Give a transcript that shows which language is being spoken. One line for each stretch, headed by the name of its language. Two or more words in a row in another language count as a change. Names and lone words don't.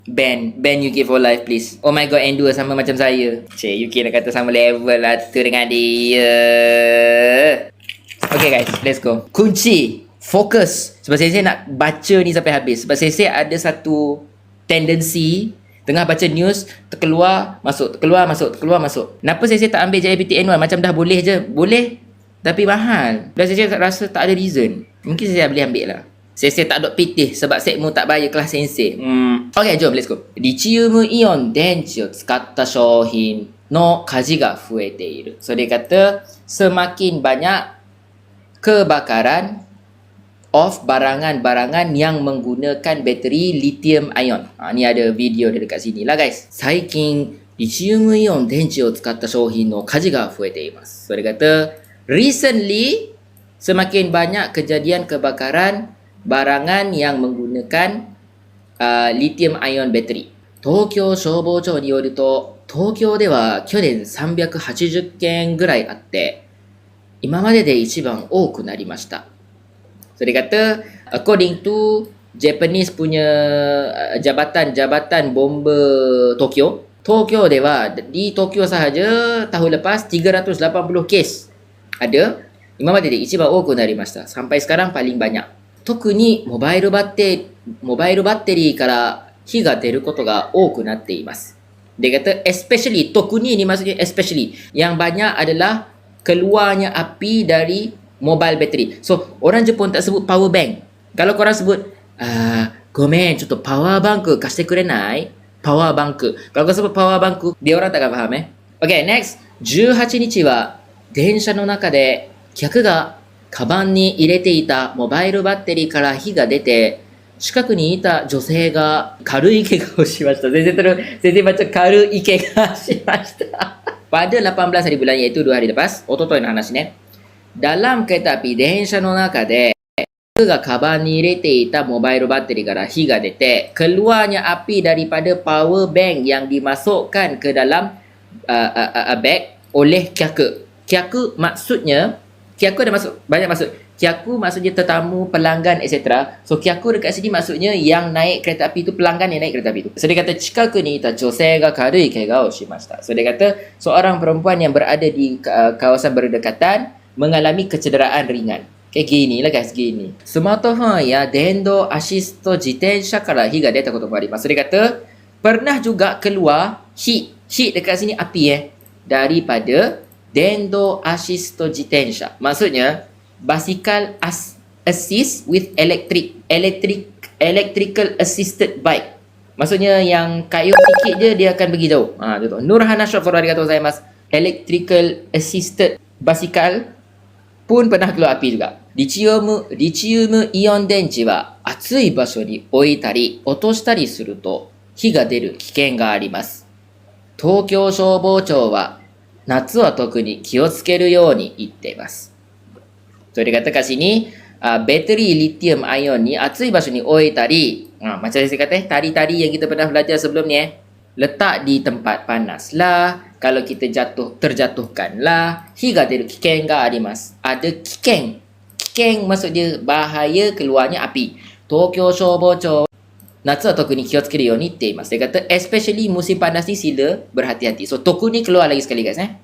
English: Ban UK for life please. Oh my god, endure
Malay: sama macam saya. Cik, UK nak kata sama level lah tu dengan dia.
English: Okay guys, let's go.
Malay: Kunci, fokus. Sebab saya nak baca ni sampai habis. Sebab saya ada satu tendensi tengah baca news, terkeluar, masuk, terkeluar, masuk, terkeluar, masuk. Kenapa saya tak ambil JIPT N1? Macam dah boleh je. Boleh, tapi mahal. Dan saya rasa tak ada reason. Mungkin saya boleh ambil lah. Saya tak dok pitih sebab sekmu tak bayar kelas sensei. Okay, jom,
English: let's go.
Japanese: リチウムイオン電池を使った商品の火事が増えている.
Malay: So, dia kata semakin banyak kebakaran of barangan-barangan yang menggunakan bateri lithium ion. Ni ada video dia dekat sini lah guys.
Japanese: 最近リチウムイオン電池を使った商品の火事が増えています.
Malay: So, dia kata recently semakin banyak kejadian kebakaran barangan yang menggunakan
English: lithium ion battery.
Japanese: 東京消防庁によると、東京では去年 380件ぐらいあって、今までで一番多くなりました。
Malay: So dia kata
English: according to Japanese
Malay: punya jabatan bomba Tokyo,
Japanese: 東京では
Malay: di Tokyo sahaja tahun lepas 380 kes ada.
Japanese: 今までで一番多くなりました。
Malay: sampai sekarang paling banyak.
Japanese: 特にモバイルバッテリーから火が出ることが多くなっています。
Malay: Dia kata
Japanese: especially,
Malay: 特に ni maksudnya especially, yang banyak adalah keluarnya api dari
English: mobile battery.
Malay: So, orang Jepun tak sebut
English: power bank.
Malay: Kalau korang sebut,
Japanese: gomen, ちょっとパワーバンク貸してくれない?
English: Power bank.
Malay: Kalau kau sebut
English: power bank,
Malay: dia orang takkan faham
English: Okay, next.
Japanese: 18 日は電車の中で客がカバンに入れていたモバイルバッテリーから火が出て、近くにいた女性が軽い怪我をしました。
Malay: 全然baca
Japanese: 軽い怪我しました。
Malay: Pada 18 hari bulan, iaitu 2 hari lepas,
Japanese: 一昨日の話ね。
Malay: dalam kereta api,
Japanese: 電車の中で、客がカバンに入れていたモバイルバッテリーから火が出て、
Malay: keluarnya api daripada power bank yang dimasukkan ke dalam bag oleh kyaku. Kyaku maksudnya, kyaku ada banyak maksud. Kyaku maksudnya tetamu, pelanggan, etc. So, kyaku dekat sini maksudnya yang naik kereta api tu, pelanggan yang naik kereta api tu. So, dia kata,
Japanese: 近くにいた女性が軽い怪我をしました.
Malay: So, dia kata, seorang perempuan yang berada di kawasan berdekatan mengalami kecederaan ringan. Kayak gini lah guys, gini.
Japanese: スマートフォンや電動アシスト自転車から火が出たこともあります.
Malay: So, dia kata, pernah juga keluar heat dekat sini api daripada
Japanese: 電動アシスト自転車.
Malay: Maksudnya,
English: bicycle assist with electrical assisted bike.
Malay: Maksudnya yang kayuh sikit je dia akan pergi jauh. Contoh. Nurhana
English: shop for
Japanese: ありがとうございます.
English: Electrical assisted bicycle
Malay: pun pernah keluar api juga.
Japanese: リチウムイオン電池は暑い場所に置いたり落としたりすると火が出る危険があります. 東京消防庁は夏は特に気をつけるように言っています。
Malay: So, dia kata kat sini, bateri lithium ion ni
Japanese: 暑い場所に置いたり,
Malay: macam saya kata tari-tari yang kita pernah belajar sebelum ni letak di tempat panas lah, kalau kita terjatuhkan lah,
Japanese: 火が出る危険があります.
Malay: Ada kiken. Kiken maksud dia bahaya keluarnya api.
Japanese: 東京消防庁夏は特に気をつけるように言っています.
Malay: Dia kata especially musim panas ni sila berhati-hati. So,
Japanese: 特に
Malay: keluar lagi sekali guys